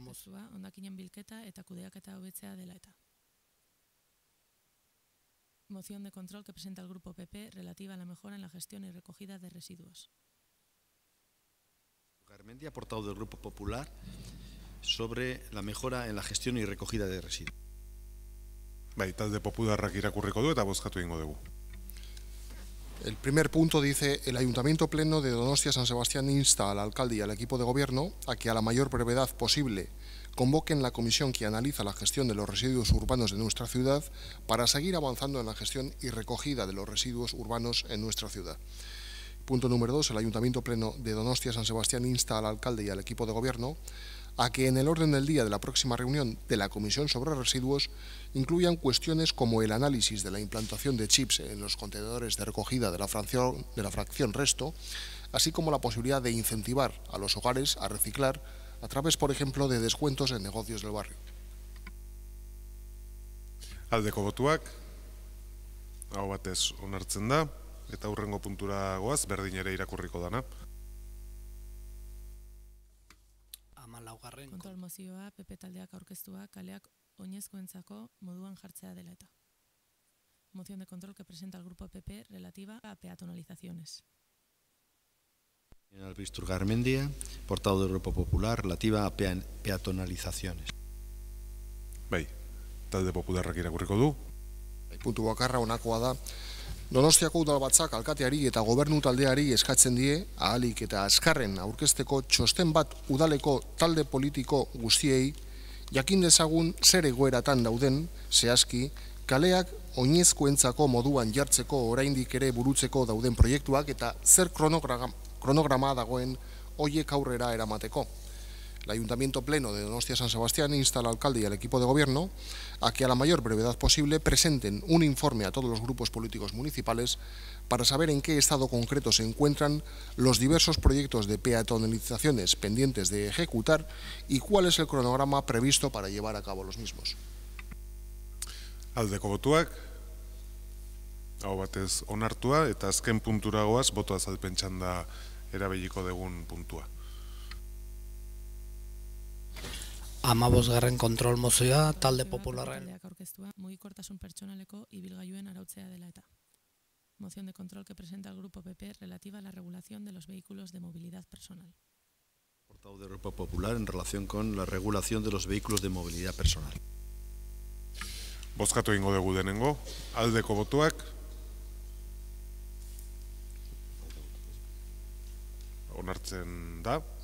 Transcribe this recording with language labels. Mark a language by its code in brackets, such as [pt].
[eu] mozioa, hondakinen bilketa eta kudeaketa hobetzea dela eta. [es] Moción de control que presenta el Grupo PP relativa a la mejora en la gestión y recogida de residuos. Garmendia, portavoz del Grupo Popular, sobre la mejora en la gestión y recogida de residuos. [eu] Bai, talde popularrak irakurriko du eta bozkatu egingo dugu. [es] El primer punto dice: el Ayuntamiento Pleno de Donostia San Sebastián insta al alcalde y al equipo de gobierno a que a la mayor brevedad posible convoquen la comisión que analiza la gestión de los residuos urbanos de nuestra ciudad para seguir avanzando en la gestión y recogida de los residuos urbanos en nuestra ciudad. Punto número 2. El Ayuntamiento Pleno de Donostia San Sebastián insta al alcalde y al equipo de gobierno a que en el orden del día de la próxima reunión de la Comisión sobre Residuos incluyan cuestiones como el análisis de la implantación de chips en los contenedores de recogida de la fracción resto, así como la posibilidad de incentivar a los hogares a reciclar a través, por ejemplo, de descuentos en negocios del barrio. [eu] Aldeko botuak, hau batez onartzen da, eta hurrengo puntura goaz, berdin ere irakurriko dana. Kontrol mozioa, PP taldeak aurkeztua, kaleak oinezkoentzako moduan jartzea dela eta. [es] Moción de control que presenta el Grupo PP relativa a peatonalizaciones. Albistur Garmendia, portavoz del Grupo Popular, relativa a peatonalizaciones. [eu] Bai, talde popularrak irakurriko du. Puntu bakarra honakoa da. Donostiako udalbatzak alkateari eta gobernu taldeari eskatzen die ahalik eta azkarren aurkezteko txosten bat udaleko talde politiko guztiei jakin dezagun zer egoeratan dauden zehazki kaleak oinezkoentzako moduan jartzeko oraindik ere burutzeko dauden proiektuak eta zer kronograma dagoen hoiek aurrera eramateko. [es] El Ayuntamiento Pleno de Donostia San Sebastián insta al alcalde y al equipo de gobierno a que a la mayor brevedad posible presenten un informe a todos los grupos políticos municipales para saber en qué estado concreto se encuentran los diversos proyectos de peatonalizaciones pendientes de ejecutar y cuál es el cronograma previsto para llevar a cabo los mismos. [eu] Aldeko botuak, hau batez onartua, eta azken puntura goaz, boto azalpen txanda erabiliko dugun puntua. 15. kontrol mozioa, talde popularren. Taldeak aurkeztua, mugikortasun pertsonaleko ibilgailuen arautzea dela eta. [es] Moción de control que presenta el Grupo PP relativa a la regulación de los vehículos de movilidad personal. Portavoz del Grupo Popular en relación con la regulación de los vehículos de movilidad personal. [eu] Bozkatu egingo dugu denengo, aldeko botuak, onartzen da.